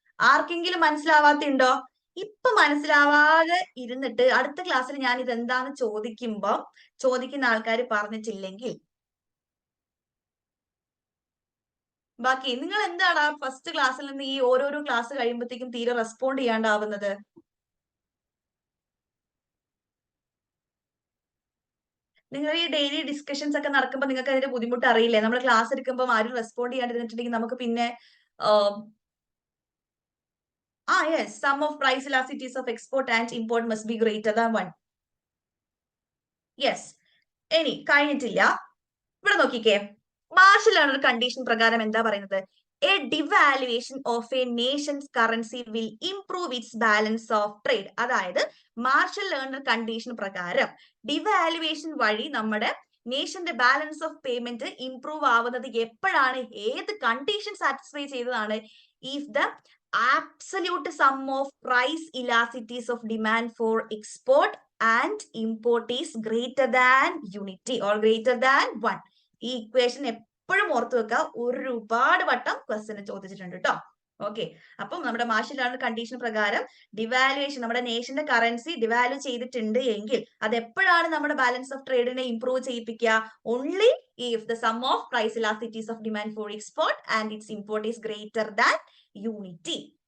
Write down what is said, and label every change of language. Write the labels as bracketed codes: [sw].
[ml] ആർക്കെങ്കിലും മനസ്സിലാവാത്തുണ്ടോ? ഇപ്പൊ മനസ്സിലാവാതെ ഇരുന്നിട്ട് അടുത്ത ക്ലാസ്സിൽ ഞാൻ ഇതെന്താന്ന് ചോദിക്കുന്ന ആൾക്കാർ പറഞ്ഞിട്ടില്ലെങ്കിൽ ബാക്കി നിങ്ങൾ എന്താണ് ഫസ്റ്റ് ക്ലാസ്സിൽ നിന്ന് ഈ ഓരോരോ ക്ലാസ് കഴിയുമ്പോഴത്തേക്കും തീരെ റെസ്പോണ്ട് ചെയ്യാണ്ടാവുന്നത്? നിങ്ങൾ ഈ ഡെയിലി ഡിസ്കഷൻസ് ഒക്കെ നടക്കുമ്പോൾ നിങ്ങൾക്ക് അതിന്റെ ബുദ്ധിമുട്ട് അറിയില്ലേ? നമ്മൾ ക്ലാസ് എടുക്കുമ്പോൾ ആരും റെസ്പോണ്ട് ചെയ്യാണ്ടിരുന്നിട്ടുണ്ടെങ്കിൽ നമുക്ക് പിന്നെ [en] yes, sum of price elasticities of export and import must be greater than 1. [ml] Yes. ഇനി കഴിഞ്ഞിട്ടില്ല. ഇവിടെ നോക്കിക്കേ, മാർഷൽ ലേണർ കണ്ടീഷൻ പ്രകാരം എന്താ പറയുന്നത്? [en] A devaluation of a nation's currency will improve its balance of trade. [ml] അതായത് മാർഷൽ ലേണർ കണ്ടീഷൻ പ്രകാരം devaluation വഴി നമ്മുടെ നേഷന്റെ ബാലൻസ് ഓഫ് പേയ്മെന്റ് ഇംപ്രൂവ് ആവുന്നത് എപ്പോഴാണ്? ഏത് കണ്ടീഷൻ സാറ്റിസ്ഫൈ ചെയ്തതാണ്? [en] If the absolute sum of price elasticities of demand for export and import is greater than unity or greater than 1. [ml] ഈ equation എപ്പോഴും ഓർത്തു വെക്കുക. ഒരുപാട് വട്ടം ക്വസ്റ്റ്യൻ ചോദിച്ചിട്ടുണ്ട് കേട്ടോ. ഓക്കെ, അപ്പം നമ്മുടെ മാർഷൽ ലാ കണ്ടീഷൻ പ്രകാരം ഡിവാലുവേഷൻ, നമ്മുടെ നേഷന്റെ കറൻസി ഡിവാല്യൂ ചെയ്തിട്ടുണ്ട് എങ്കിൽ അത് എപ്പോഴാണ് നമ്മുടെ balance of ട്രേഡിനെ improve ചെയ്യിപ്പിക്കുക? [en] Only if the sum of price elasticities of demand for export and its import is greater than unity.